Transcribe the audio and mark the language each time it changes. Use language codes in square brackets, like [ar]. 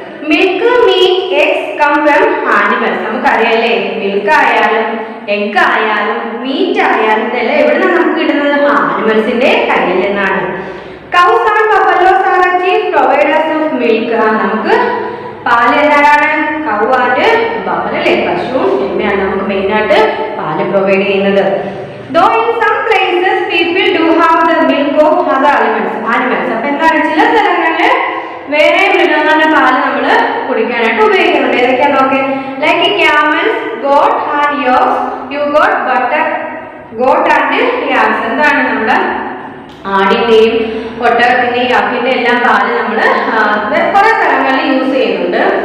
[en] Milk, meat, eggs come from animals. [ml] നമുക്കറിയാലേ, milk ആയാലും egg ആയാലും meet ആയാലും ഇതെല്ലാം എവിടെ നിന്നാണ് നമുക്ക് കിട്ടുന്നത്? ആനിമൽസിന്റെ കയ്യിൽ നിന്നാണ്. [en] Cows and buffaloes are chief providers of milk. [ml] നമുക്ക് പാല് എന്താണ്? കൗ ആൻഡ് ബഫലോ അല്ലേ, പശുവും എമ്മയാണ് നമുക്ക് മെയിൻ ആയിട്ട് പാല് പ്രൊവൈഡ് ചെയ്യുന്നത്. [en] Though in some places people do have the milk of other animals. [ml] അപ്പൊ എന്താണ്, ചില സ്ഥലങ്ങളിൽ വേറെ മൃഗങ്ങളുടെ പാല് നമ്മൾ കുടിക്കാനായിട്ട് ഉപയോഗിക്കുന്നുണ്ട്. ഏതൊക്കെയാ നോക്കേ? [en] Like camels, goat and yaks, you got butter, goat and yaks. [ml] എന്താണ്, നമ്മുടെ ആടിന്റെയും ഒട്ടകത്തിന്റെയും യാക്കിന്റെ എല്ലാം പാല് നമ്മൾ കുറെ സ്ഥലങ്ങളിൽ യൂസ് ചെയ്യുന്നുണ്ട്.